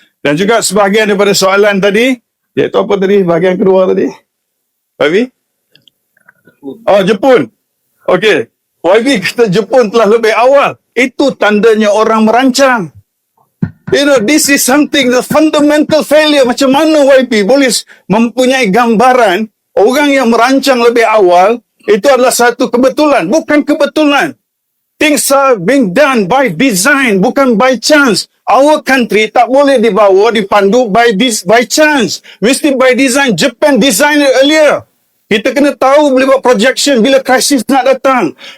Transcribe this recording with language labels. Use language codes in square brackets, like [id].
[ms] Dan juga sebahagian daripada soalan tadi, iaitu apa tadi? Bahagian kedua tadi? YB? Oh, Jepun. Okey. YB kata Jepun telah lebih awal. Itu tandanya orang merancang. [en] You know, this is something, the fundamental failure. [ms] Macam mana YB boleh mempunyai gambaran orang yang merancang lebih awal, itu adalah satu kebetulan. Bukan kebetulan. [en] Things are being done by design, bukan by chance. Our country [ms] tak boleh dibawa, dipandu [en] by chance. [ms] Mesti [en] by design. Japan designed it earlier. [ms] Kita kena tahu boleh buat projection bila krisis nak datang.